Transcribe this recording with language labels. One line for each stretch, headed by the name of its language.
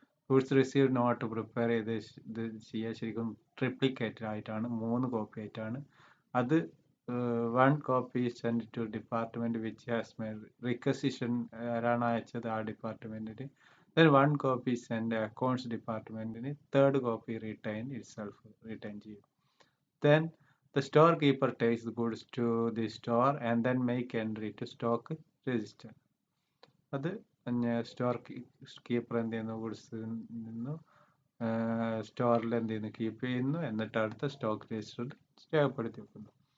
Malayalam: Goods received not prepare ചെയ്ത് ഇത് ചെയ്യുക ശരിക്കും ട്രിപ്ലിക്കേറ്റ് ആയിട്ടാണ്, 3 കോപ്പി ആയിട്ടാണ്.
English: അത് 1 copy send to department which has made requisition,
Malayalam: ആരാണ് അയച്ചത് ആ ഡിപ്പാർട്ട്മെന്റിന്.
English: Then 1 copy send
Malayalam: accounts ഡിപ്പാർട്ട്മെന്റിന്, 3rd copy return ചെയ്യും. Then
English: The storekeeper takes the goods to the store and then make entry to stock register.
Malayalam: അത് store keeper എന്ത് ചെയ്യുന്നു, goods നിന്ന് സ്റ്റോറിൽ എന്ത് ചെയ്യുന്നു, കീപ്പ് ചെയ്യുന്നു, എന്നിട്ട് അടുത്ത സ്റ്റോക്ക് രജിസ്റ്ററിൽ രേഖപ്പെടുത്തി വെക്കുന്നു.